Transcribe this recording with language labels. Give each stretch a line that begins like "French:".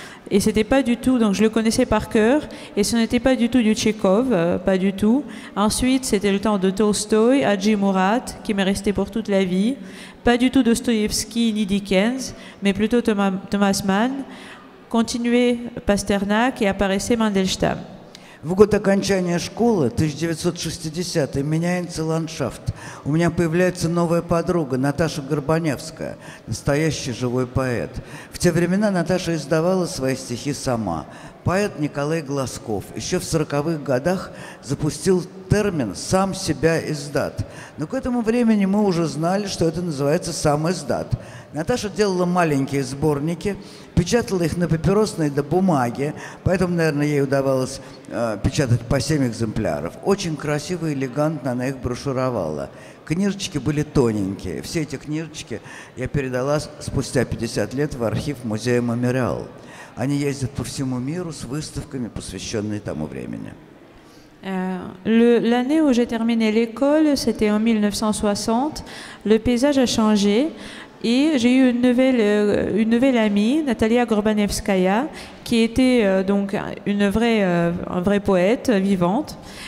French: Et c'était pas du tout, donc je le connaissais par cœur, et ce n'était pas du tout du Tchekhov, pas du tout. Ensuite, c'était le temps de Tolstoï, Haji Murat, qui m'est resté pour toute la vie. Pas du tout Dostoïevski ni Dickens, mais plutôt Thomas Mann. Continuait Pasternak et apparaissait Mandelstam.
Russian: В год окончания школы, 1960-й, меняется ландшафт. У меня появляется новая подруга, Наташа Горбаневская, настоящий живой поэт. В те времена Наташа издавала свои стихи сама. Поэт Николай Глазков еще в 40-х годах запустил термин «сам себя издат». Но к этому времени мы уже знали, что это называется «сам издат». Наташа делала маленькие сборники, печатала их на папиросной бумаге, поэтому, наверное, ей удавалось печатать по 7 экземпляров. Очень красиво и элегантно она их брошюровала. Книжечки были тоненькие. Все эти книжечки я передала спустя 50 лет в архив музея «Мемориал». Они ездят по всему миру с выставками, посвященными тому времени.
French: L'année où j'ai terminé l'école, c'était en 1960. Le paysage a changé et j'ai eu une nouvelle amie, Natalia Gorbanevskaya, qui était donc un vrai poète vivante.